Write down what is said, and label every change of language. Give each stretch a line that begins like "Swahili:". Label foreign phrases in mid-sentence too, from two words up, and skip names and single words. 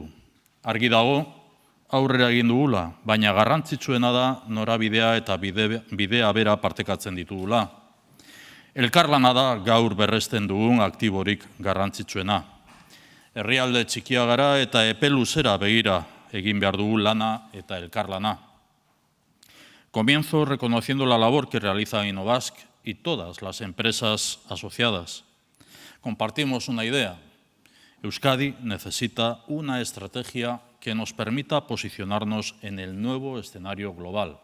Basque: Argi dago, aurrera egin dugula, baina garrantzitsuena da norabidea eta bidea bera partekatzen ditugula. Elkarlana da gaur berresten dugun aktiborik garrantzitsuena. Herrialde txikia gara eta epe luzera begira egin behar dugu lana eta elkarlana.
Spanish: Comienzo reconociendo la labor que realiza Innobazk y todas las empresas asociadas. Compartimos una idea. Euskadi necesita una estrategia que nos permita posicionarnos en el nuevo escenario global.